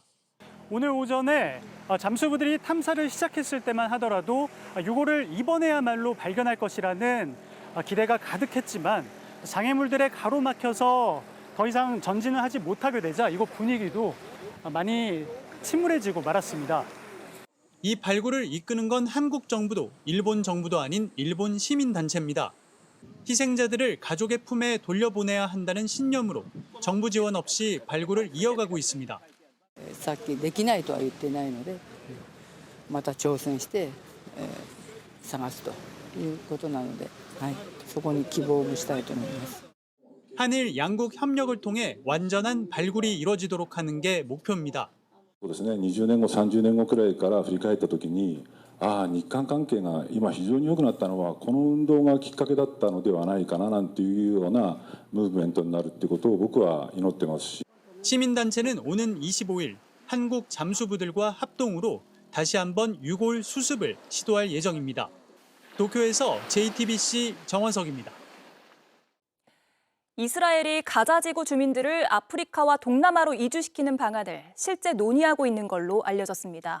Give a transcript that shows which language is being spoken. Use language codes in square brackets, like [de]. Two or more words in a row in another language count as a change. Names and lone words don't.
[ko] 오늘 오전에 잠수부들이 탐사를 시작했을 때만 하더라도 유골을 이번에야말로 발견할 것이라는 기대가 가득했지만 장애물들에 가로막혀서 더 이상 전진을 하지 못하게 되자 이곳 분위기도 많이 침울해지고 말았습니다. 이 발굴을 이끄는 건 한국 정부도 일본 정부도 아닌 일본 시민단체입니다. 희생자들을 가족의 품에 돌려보내야 한다는 신념으로 정부 지원 없이 발굴을 이어가고 있습니다. [ja] さっきできないとは言ってないので、また挑戦して探すということなので、そこに希望を持ちたいと思います。 [ko] 한일 양국 협력을 통해 완전한 발굴이 이루어지도록 하는 게 목표입니다. [ja] そうですね、20年後、30年後くらいから振り返ったときに、日韓関係が今非常に良くなったのはこの運動がきっかけだったのではないかななんていうようなムーブメントになるってことを僕は祈ってますし. [ko] 시민단체는 오는 25일 한국 잠수부들과 합동으로 다시 한번 유골 수습을 시도할 예정입니다. 도쿄에서 JTBC 정원석입니다. 이스라엘이 가자지구 주민들을 아프리카와 동남아로 이주시키는 방안을 실제 논의하고 있는 걸로 알려졌습니다.